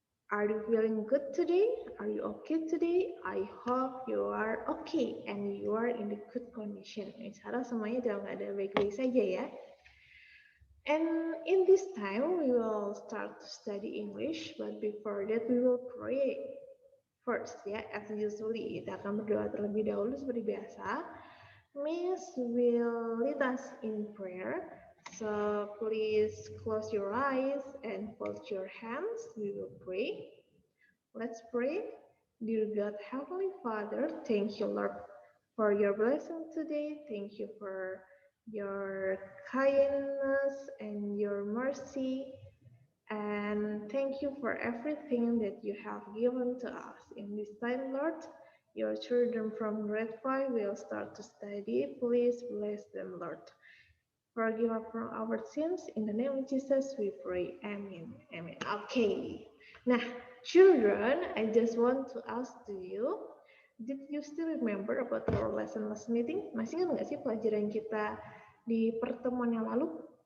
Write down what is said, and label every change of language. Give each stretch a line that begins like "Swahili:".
English: Are you feeling good today? Are you okay today? I hope you are okay and you are in the good condition.
Indonesian: Insya semuanya dalam keadaan baik-baik saja ya.
English: And in this time, we will start to study English. But before that, we will pray first ya. As usually,
Indonesian: kita akan berdoa terlebih dahulu seperti biasa.
English: Miss will lead us in prayer. So please close your eyes and fold your hands. We will pray. Let's pray. Dear God, Heavenly Father, thank you, Lord, for your blessing today. Thank you for your kindness and your mercy. And thank you for everything that you have given to us. In this time, Lord, your children from grade 5 will start to study. Please bless them, Lord. Forgive us from our sins. In the name of Jesus, we pray. Amen. Amen. Okay. Nah, children, I just want to ask to you, did you still remember about our lesson last meeting?
Indonesian: Masih ingat nggak sih pelajaran kita di pertemuan yang lalu?